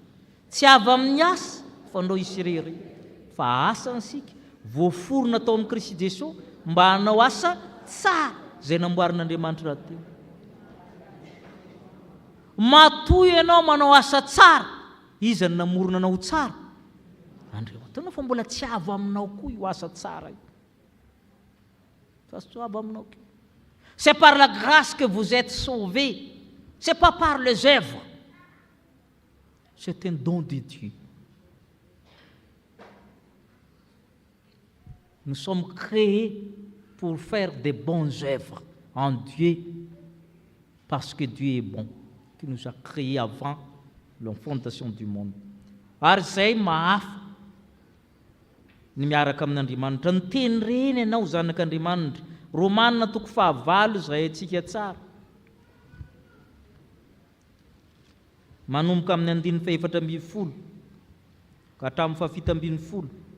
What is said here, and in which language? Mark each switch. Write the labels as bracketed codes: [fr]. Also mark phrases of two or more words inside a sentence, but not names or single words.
[mg] Tsy avy amin'ny asa fa ndao isy irery fa asa ansika voaforona tao amin'ny Kristy Jesosy mba hanao asa tsara zay namboarin'Andriamanitra teo. Matoy ianao manao asa tsara, iza ny namorona anao tsara? Andriamanitra. Fa mbola tsy avy aminao koa io asa tsara io. Fa tsy avy aminao koa. [fr] C'est par la grâce que vous êtes sauvés. C'est pas par les œuvres. C'est un don de Dieu. Nous sommes créés pour faire des bonnes œuvres en Dieu, parce que Dieu est bon, qui nous a créés avant la fondation du monde. [mg] Ary zay mahafa ny miaraka amin'Andriamanitra. Ny teny reny ianao zanak'Andriamanitra. Romanina 5 zay antsika tsara. Manomboka amin'ny 4:10 ka hatramin'ny 7:10.